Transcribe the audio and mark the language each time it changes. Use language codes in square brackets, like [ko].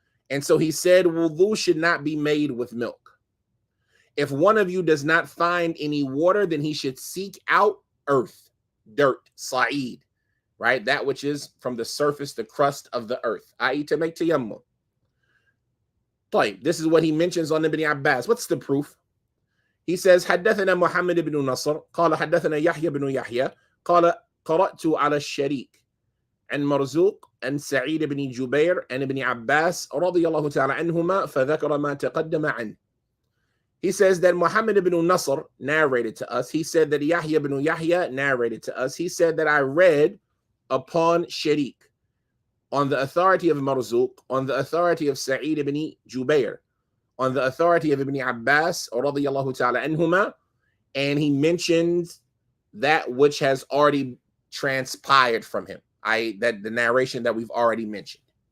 [en] And so he said, wudu should not be made with milk. If one of you does not find any water, then he should seek out earth, dirt, sa'id, right? That which is from the surface, the crust of the earth, i.e. to make tayammum. This is what he mentions on Ibn Abbas. What's the proof? He says, [ar] حدثنا محمد بن نصر قال حدثنا يحيى بن يحيى قال قرأت على الشريك عن مرزوق عن سعيد بن جبير عن ابن عباس رضي الله تعالى عنهما فذكر ما تقدم عنه. [en] He says that Muhammad ibn Nasr narrated to us. He said that Yahya ibn Yahya narrated to us. He said that I read upon Sharik on the authority of Marzuq, on the authority of Sa'id ibn Jubair, on the authority of Ibn Abbas, radiyallahu ta'ala anhuma, and he mentions that which has already transpired from him, that the narration that we've already mentioned.